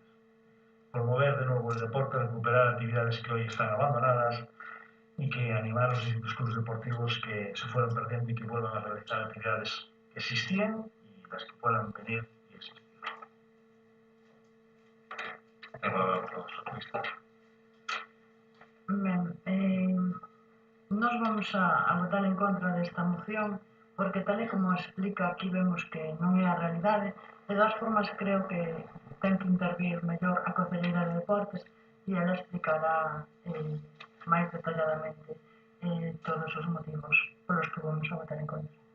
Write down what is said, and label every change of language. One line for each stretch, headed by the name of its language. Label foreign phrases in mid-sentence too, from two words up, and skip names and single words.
Spanish: Promover de nuevo el deporte, recuperar actividades que hoy están abandonadas y que animar a los distintos clubes deportivos que se fueron perdiendo y que vuelvan a realizar actividades que existían y las que puedan venir y existir.
Galician: Nos vamos a votar en contra desta moción porque tal e como explica aquí vemos que non é a realidade. De todas formas creo que ten que intervir mellor a Conselleira de Deportes e ela explicará máis detalladamente todos os motivos polos que vamos a votar en contra.